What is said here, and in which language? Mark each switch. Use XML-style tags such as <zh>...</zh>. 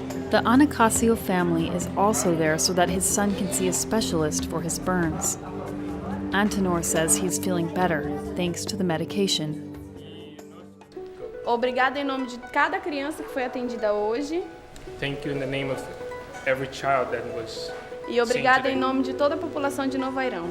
<en>The Anacasio family is also there so that his son can see a specialist for his burns. Antenor says he's feeling better thanks to the medication.</en> <pt>Obrigada em nome de cada criança que foi atendida hoje.</pt> <en>Thank you in the name of every child that was</en> <pt>E obrigada em nome de toda a população de Novo Airão.</pt>